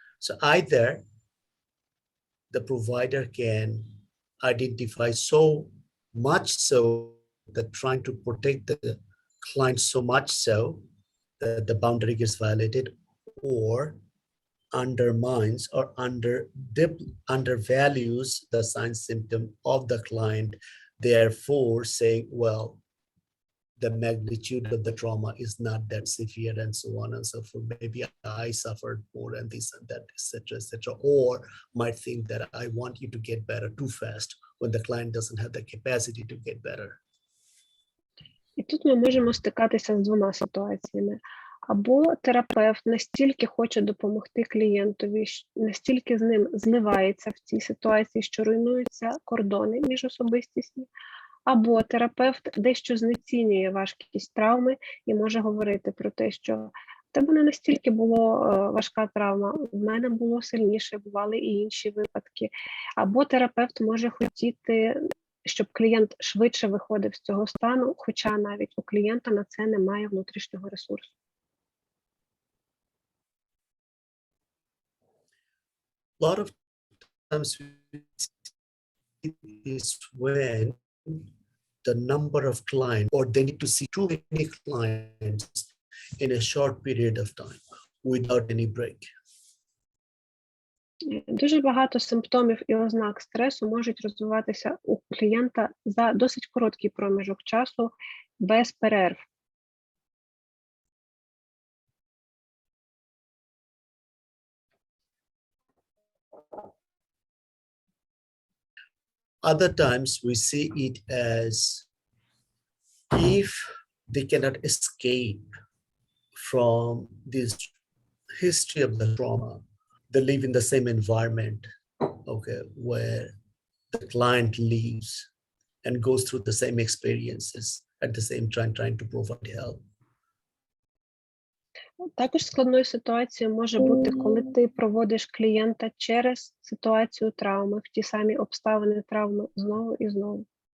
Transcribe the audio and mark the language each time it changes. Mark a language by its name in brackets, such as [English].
[English] So either the provider can identify so much so that trying to protect the client so much so that the boundary gets violated, or undermines or undervalues the sign symptom of the client, therefore saying, well, the magnitude of the trauma is not that severe and so on and so forth. Maybe I suffered more and this and that, etc., etc. Or might think that I want you to get better too fast when the client doesn't have the capacity to get better. [Ukrainian] І тут ми можемо стикатися з двома ситуаціями. Або терапевт настільки хоче допомогти клієнтові, настільки з ним зливається в цій ситуації, що руйнуються кордони міжособистісні, або терапевт дещо знецінює важкість травми і може говорити про те, що в тебе не настільки була важка травма, в мене було сильніше, бували і інші випадки. Або терапевт може хотіти, щоб клієнт швидше виходив з цього стану, хоча навіть у клієнта на це немає внутрішнього ресурсу. [English] A lot of times is when the number of clients, or they need to see too many clients in a short period of time without any break. [Ukrainian] Дуже багато симптомів і ознак стресу можуть розвиватися у клієнта за досить короткий проміжок часу без перерв. [English] Other times we see it as if they cannot escape from this history of the trauma, they live in the same environment, okay, where the client lives and goes through the same experiences at the same time trying to provide help. [Ukrainian] Також складною ситуацією може бути, коли ти проводиш клієнта через ситуацію травми, в ті самі обставини травми знову і знову.